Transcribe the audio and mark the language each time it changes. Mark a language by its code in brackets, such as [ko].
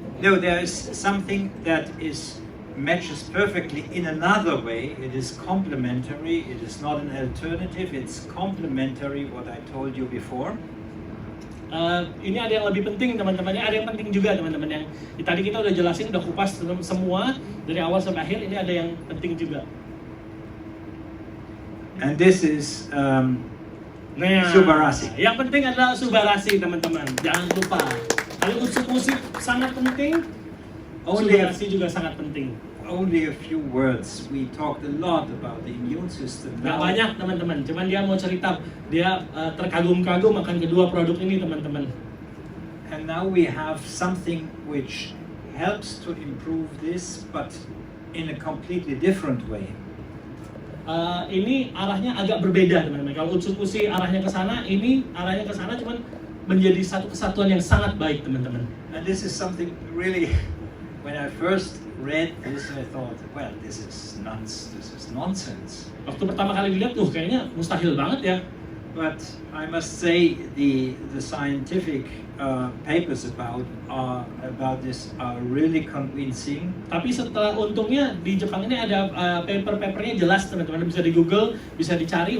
[en] No, there is something that matches perfectly in another way. It is complementary. It is not an alternative. It's complementary what I told you before. [id] Ini ada yang lebih penting teman-teman. Ada yang penting juga teman-teman. Yang tadi kita udah jelasin, udah kupas semua dari awal sampai akhir. Ini ada yang penting juga. [en] And this is 𝗤𝗏𝗄𝗏𝗃. [id] Yang penting adalah 𝗤𝗏𝗏𝗃 teman-teman. Jangan lupa. Kalau Utsukushii sangat penting, 𝗤𝗏𝗏𝗃 juga sangat penting. [en] Only a few words. We talked a lot about the immune system. [id] Nggak banyak teman-teman, cuman dia mau cerita dia terkagum-kagum akan kedua produk ini teman-teman. [en] And now we have something which helps to improve this, but in a completely different way. [id] Ini arahnya agak berbeda teman-teman. Kalau Utsukushii arahnya ke sana, ini arahnya ke sana, cuman menjadi satu kesatuan yang sangat baik teman-teman. [en] And this is something really, when I first read this, I thought, well, this is nonsense. [id] Waktu pertama kali dilihat, kayaknya mustahil banget ya. [en] But I must say the scientific papers about this are really convincing. [id] Tapi setelah untungnya di Jepang ini ada paper-papernya jelas teman-teman, bisa di Google, bisa dicari.